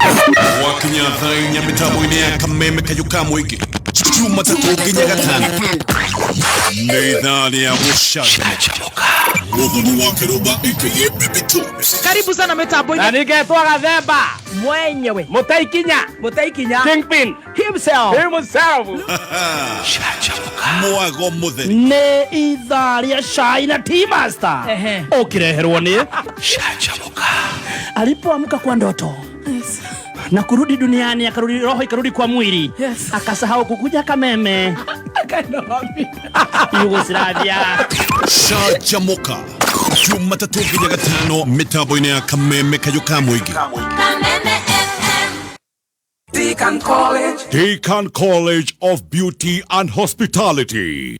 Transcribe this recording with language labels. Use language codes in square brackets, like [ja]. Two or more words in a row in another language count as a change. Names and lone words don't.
[ki] Wakinya thainya mitambo-ini ya kameme kayo ka muingi Jumatatu nginya Gatano ni thani ya gũcanjamũka Muthoni wa Kiruba aka Baby Tops. [sw] Karibu sana mitambo-ini [ki] na ningetwa Gathemba mwenyewe Mutaikinya [en] Kingpin himself [ki] mwago mutheri ni itharia Shai na T-Master ukireherwo ni Canjamũka. [sw] Alipoamka kwa ndoto na kurudi duniani, akarudi roho ikarudi kwa mwili, akasahau kukuja kameme Yugoslavia. [ki] Canjamũka Jumatatu nginya Gatano mitambo-ini ya kameme kayo ka muingi. Deakin College of Beauty and Hospitality.